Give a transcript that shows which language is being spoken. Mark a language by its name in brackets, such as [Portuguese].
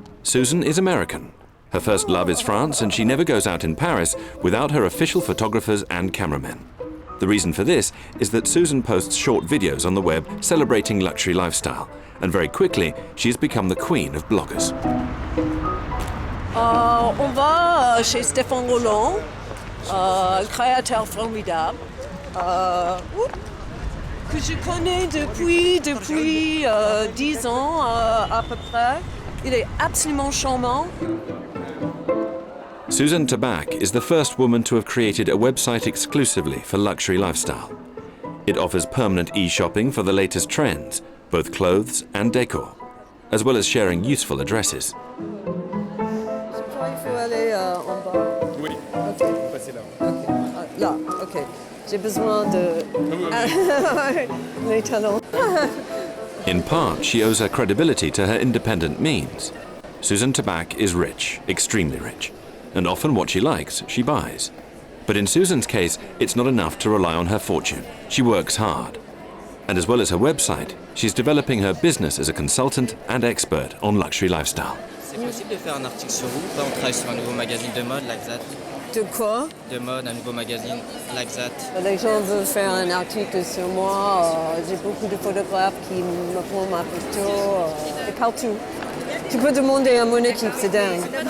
[English] Susan is American. Her first love is France, and she never goes out in Paris without her official photographers and cameramen. The reason for this is that Susan posts short videos on the web celebrating luxury lifestyle, and very quickly she's become the queen of bloggers. [French] On va chez Stéphane Roland, créateur formidable, que je connais depuis 10 ans à peu près. Il est absolument charmant. [English] Susan Tabak is the first woman to have created a website exclusively for luxury lifestyle. It offers permanent e-shopping for the latest trends, both clothes and decor, as well as sharing useful addresses. [French] Il faut aller en bas. Oui, passez là. Okay. Là, ok. J'ai besoin de... les talons. [English] In part, she owes her credibility to her independent means. Susan Tabak is rich, extremely rich, and often what she likes, she buys. But in Susan's case, it's not enough to rely on her fortune. She works hard. And as well as her website, she's developing her business as a consultant and expert on luxury lifestyle. [French] C'est possible de faire un article sur vous? On travaille sur un nouveau magazine de mode, [English] like that. [French] De quoi? De mode, un nouveau magazine, [English] like that. [French] Les gens veulent faire un article sur moi. J'ai beaucoup de photographes qui me prennent ma photo. Et partout. Tu peux demander à mon équipe, c'est dingue.